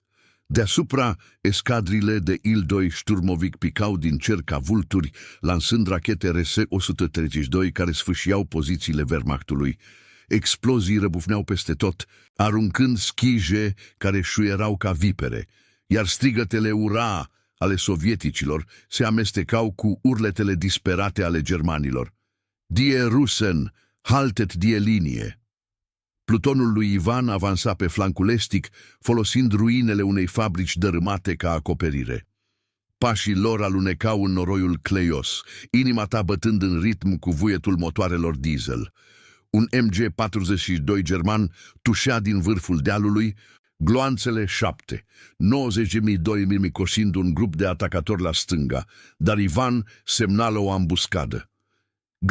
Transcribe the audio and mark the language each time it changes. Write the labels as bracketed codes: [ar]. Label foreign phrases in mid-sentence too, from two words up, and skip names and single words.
[ro] Deasupra, escadrile de Il-2 Sturmovik picau din cer ca vulturi, lansând rachete RS-132 care sfâșiau pozițiile Wehrmachtului. Explozii răbufneau peste tot, aruncând schije care șuierau ca vipere, iar strigătele ura ale sovieticilor se amestecau cu urletele disperate ale germanilor. [de] Die Russen, haltet die Linie! [ro] Plutonul lui Ivan avansa pe flancul estic, folosind ruinele unei fabrici dărâmate ca acoperire. Pașii lor alunecau în noroiul cleios, inima ta bătând în ritm cu vuietul motoarelor diesel. Un MG-42 german tușea din vârful dealului, gloanțele 7, 90.000 mm cosind un grup de atacatori la stânga, dar Ivan semnală o ambuscadă.